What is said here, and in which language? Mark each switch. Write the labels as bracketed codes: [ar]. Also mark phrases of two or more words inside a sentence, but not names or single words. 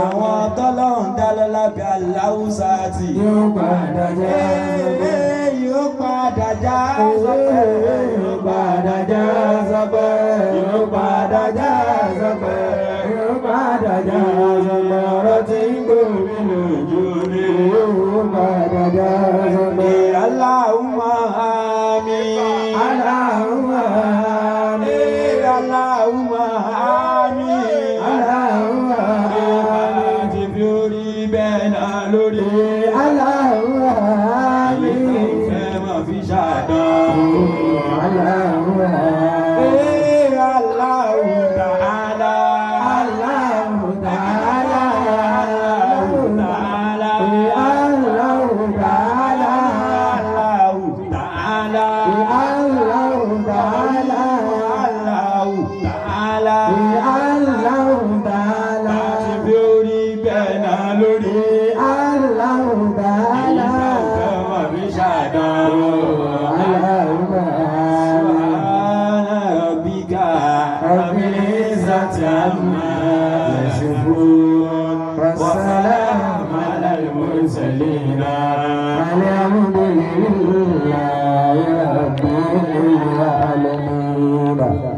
[yo] Àwọn tọ́lọ́ ń dá lọ́lá Bàláùsà tí yóò padà já sọ́pẹ́. Yóò padà já sọ́pẹ́. Yóò padà já sọ́pẹ́. Yóò padà já sọ́pẹ́. Yóò padà já sọ́pẹ́. Ọ̀rọ̀ tí ń gbòmí lójú ni yóò padà já sọ́pẹ́. [ar] اللهم آمين. اللهم آمين. اللهم آمين. اللهم آمين. [yo] Ti fi orí bẹ́ẹ̀ náà lórí. [ar] اللهم آمين. [yo] Ìfẹ́ máa fi ṣàdán. [ar] اللهم آمين. الله تعالى. الله تعالى. الله تعالى. الله تعالى. الله تعالى. الله تعالى. الله تعالى. الله تعالى. [yo] Láti fi orí bẹ́ẹ̀ náà lórí. [ar] الله تعالى. [yo] Ìfẹ́ máa fi ṣàdán. [ar] الله تعالى. سبحان ربك رب العزة عما يصفون. والسلام على المرسلين. الحمد لله رب العالمين.